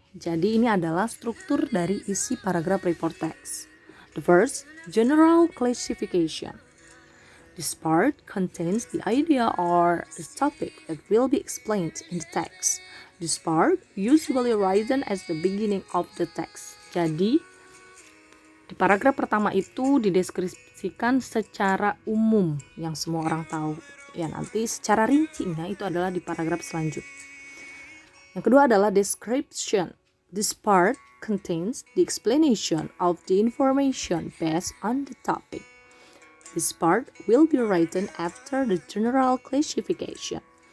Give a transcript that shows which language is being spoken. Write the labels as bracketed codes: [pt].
[id] Jadi ini adalah struktur dari isi paragraf report text. [en] The first, general classification. This part contains the idea or the topic that will be explained in the text. This part usually written as the beginning of the text. [id] Jadi di paragraf pertama itu dideskripsikan secara umum yang semua orang tahu. Ya, nanti secara rincinya itu adalah di paragraf selanjutnya. Yang kedua adalah description. [en] This part contains the explanation of the information based on the topic. This part will be written after the general classification.